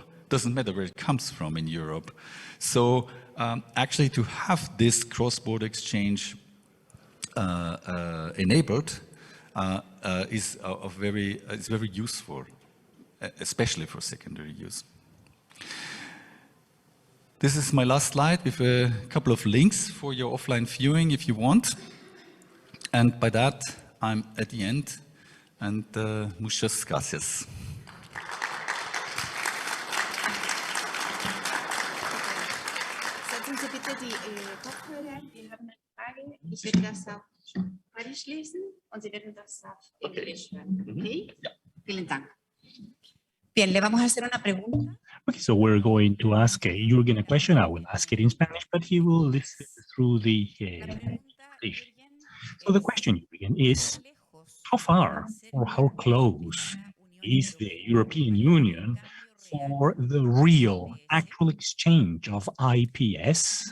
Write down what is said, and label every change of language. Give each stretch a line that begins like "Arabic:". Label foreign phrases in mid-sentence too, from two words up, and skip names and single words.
English: Doesn't matter where it comes from in Europe. So actually to have this cross-border exchange enabled is very useful, especially for secondary use. This is my last slide with a couple of links for your offline viewing if you want. And by that, I'm at the end. And
Spanish: muchas gracias.
German: Setzen Sie bitte die Kopfhörer. Wir haben eine Frage. Ich werde das auf Spanisch lesen und Sie werden das auf Englisch hören. Okay? Ja. Vielen Dank.
Spanish: Bien, le vamos a hacer una pregunta.
English: Okay, so we're going to ask Jürgen a question. I will ask it in Spanish, but he will listen through the English. So the question, Jürgen, is how far or how close is the European Union for the real, actual exchange of IPS?